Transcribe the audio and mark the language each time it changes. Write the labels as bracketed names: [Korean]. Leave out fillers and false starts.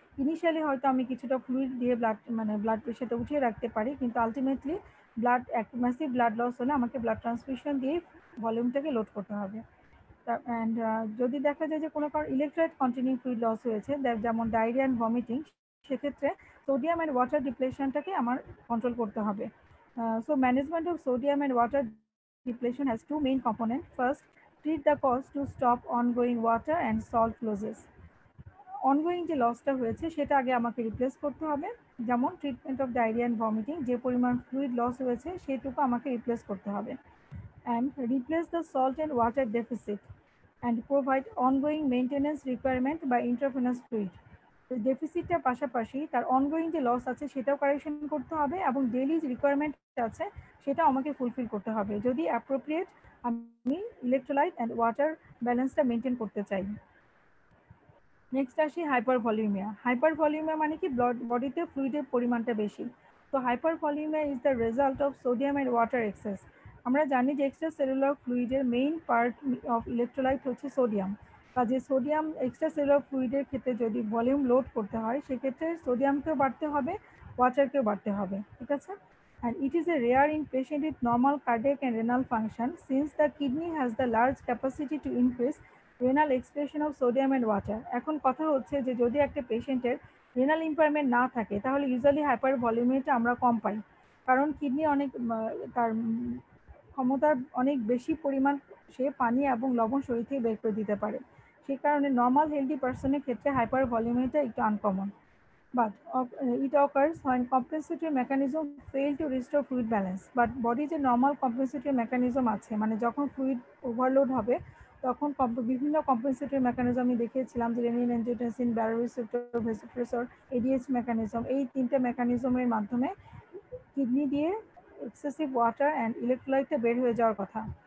[Bangla] Initially হয়তো আমি কিছুটা ফ্লুইড দিয়ে ব্লাড প্রেশারটা উঠিয়ে রাখতে পারি, কিন্তু আলটিমেটলি ম্যাসিভ ব্লাড লস হলে আমাকে ব্লাড ট্রান্সফিউশন দিয়ে ভলিউমটাকে লোড করতে হবে। অ্যান্ড যদি দেখা যায় যে কোনো কারণ ইলেকট্রোলাইট কন্টিনিউ ফ্লুইড লস হয়েছে, যেমন ডায়রিয়া অ্যান্ড ভমিটিং, সেক্ষেত্রে সোডিয়াম অ্যান্ড ওয়াটার ডিপ্লেশনটাকে আমার কন্ট্রোল করতে হবে। [English] So management of sodium and water depletion has two main components. First, treat the cause to stop ongoing water and salt losses. [Bangla] Ongoing যে লসটা হয়েছে সেটা আগে আমাকে রিপ্লেস করতে হবে। যেমন treatment of diarrhoea and vomiting, যে পরিমাণ ফ্লুইড লস হয়েছে সেটুকু আমাকে রিপ্লেস করতে হবে। [English] And replace the salt and water deficit and provide ongoing maintenance requirement বা intravenous fluid. [Bangla] ডেফিসিটটার পাশাপাশি তার অনগোয়িং যে লস আছে সেটাও কারেকশন করতে হবে এবং ডেইলি যে রিকোয়ারমেন্ট আছে সেটা আমাকে ফুলফিল করতে হবে, যদি অ্যাপ্রোপ্রিয়েট আমি ইলেকট্রোলাইট অ্যান্ড ওয়াটার ব্যালেন্সটা মেনটেন করতে চাই। নেক্সট আসি হাইপার ভলিউমিয়া। হাইপার ভলিউমিয়া মানে কি, বডিতে ফ্লুইডের পরিমাণটা বেশি। [English] তো hypervolemia is the result of sodium and water excess. [Bangla] আমরা জানি যে extra cellular ফ্লুইডের main part of electrolyte হচ্ছে সোডিয়াম। কাজে সোডিয়াম এক্সট্রা সেলুলার ফ্লুইডের ক্ষেত্রে যদি ভলিউম লোড করতে হয়, সেক্ষেত্রে সোডিয়ামকেও বাড়তে হবে, ওয়াটারকেও বাড়তে হবে। ঠিক আছে? [English] And it is a rare in patient with normal cardiac and renal function, since the kidney has the large capacity to increase renal expression of sodium and water. [Bangla] এখন কথা হচ্ছে যে যদি একটা পেশেন্টের রেনাল ইম্পারমেন্ট না থাকে, তাহলে ইউজুয়ালি হাইপার ভলিউমিয়াটা আমরা কম পাই, কারণ কিডনি অনেক তার ক্ষমতার অনেক বেশি পরিমাণ সে পানি এবং লবণ শরীর থেকে বের করে দিতে পারে। সেই কারণে নর্মাল হেলদি পার্সনের ক্ষেত্রে হাইপার ভলিউমিয়াটা একটু uncommon. [English] But it occurs when compensatory mechanism fail to restore fluid balance. [Bangla] But body যে normal compensatory mechanism আছে, মানে যখন fluid overload হবে তখন বিভিন্ন compensatory mechanism আমি দেখিয়েছিলাম, যে renin, angiotensin, baroreceptor, ভেসোপ্রেসর, ADH mechanism, এই তিনটে মেকানিজমের মাধ্যমে কিডনি দিয়ে এক্সেসিভ ওয়াটার অ্যান্ড ইলেকট্রোলাইটটা বের হয়ে যাওয়ার কথা।